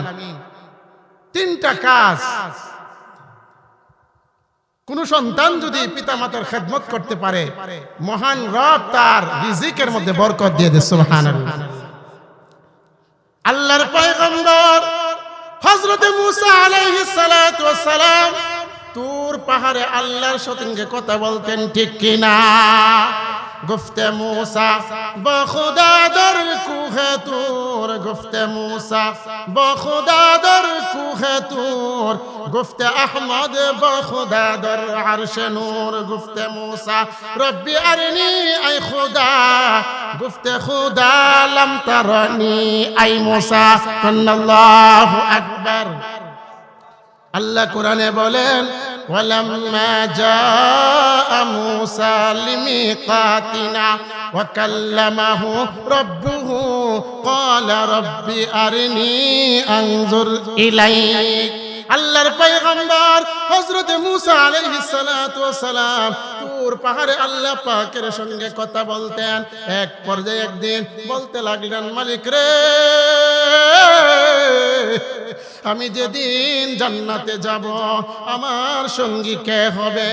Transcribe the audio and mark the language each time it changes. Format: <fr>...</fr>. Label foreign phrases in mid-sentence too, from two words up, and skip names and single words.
<bn>3টা কাজ কোন সন্তান যদি পিতা মাতার খেদমত করতে পারে, মহান রব তার রিজিকের মধ্যে বরকত দিয়ে দেয়। সুবহানাল্লাহ। আল্লাহর পয়গম্বর হযরত মূসা</bn> <ar>عليه الصلاة والسلام</ar> <bn>তুর পাহাড়ে আল্লাহর সঙ্গে কথা বলতেন, ঠিক কিনা?</bn> <fa>گفت موسی با خدا در کوه طور، گفت موسی با خدا در کوه طور، گفت احمد با خدا در عرش نور. گفت موسی</fa> <ar>ربی ارنی</ar> <fa>ای خدا، گفت خدا</fa> <ar>لم ترنی</ar> <fa>ای موسی.</fa> <ar>الله اکبر.</ar> <bn>আল্লাহ কোরআনে বলেন</bn> <ar>ولما جاء موسى لميقاتنا وكلمه ربه قال رب أرني أنظر إليك.</ar> <bn>আল্লাহর পয়গম্বর হযরত মূসা</bn> <ar>عليه الصلاة والسلام</ar> <bn>তুর পাহাড়ে আল্লাহ পাকের সঙ্গে কথা বলতেন। এক পর্যায়ে একদিন বলতে লাগলেন, মালিক রে, আমি যেদিন জান্নাতে যাব আমার সঙ্গী কে হবে?</bn>